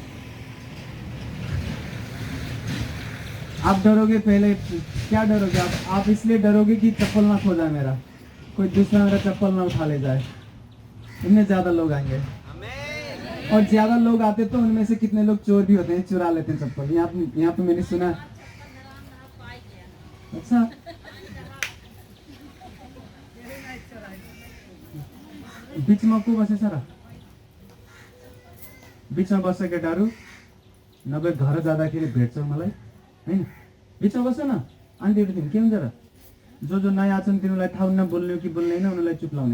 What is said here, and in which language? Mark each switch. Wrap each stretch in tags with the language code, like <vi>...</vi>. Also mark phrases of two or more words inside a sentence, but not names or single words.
<hi>आप डरोगे, पहले क्या डरोगे आप इसलिए डरोगे कि चप्पल ना खो जाए मेरा, कोई दूसरा मेरा चप्पल ना उठा ले जाए। इतने ज्यादा लोग आएंगे, और ज्यादा लोग आते तो उनमें से कितने लोग चोर भी होते हैं, चुरा लेते हैं चप्पल। यहाँ पे मैंने सुना। अच्छा,</hi> <ne>बिचमा को बसे सारा बिचमा बसेको डरु नभए घर जाँदाखेरि भेट्छ मलाई हैन। बिचमा बस्छ न आन्टी के हुन्छ र, जो नयाँ छन् तिनीहरूलाई थाहा हुन्न बोल्ने कि बोल्दैन, उनीहरूलाई चुप लाउने।</ne>